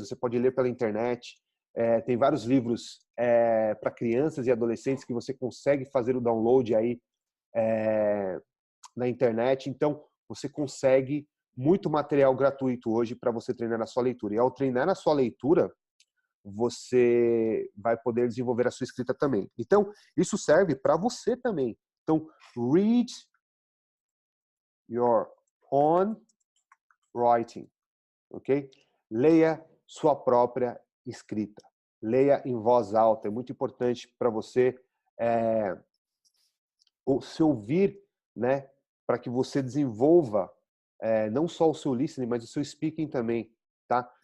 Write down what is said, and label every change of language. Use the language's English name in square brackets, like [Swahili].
[Portuguese] Você pode ler pela internet. Tem vários livros para crianças e adolescentes que você consegue fazer o download aí na internet. Então, você consegue muito material gratuito hoje para você treinar a sua leitura. E ao treinar a sua leitura, você vai poder desenvolver a sua escrita também. Então, isso serve para você também. Então, [English] read your own writing, ok? [Portuguese] Leia sua própria escrita. Leia em voz alta. É muito importante para você se ouvir, né? Para que você desenvolva não só o seu listening, mas o seu speaking também, tá?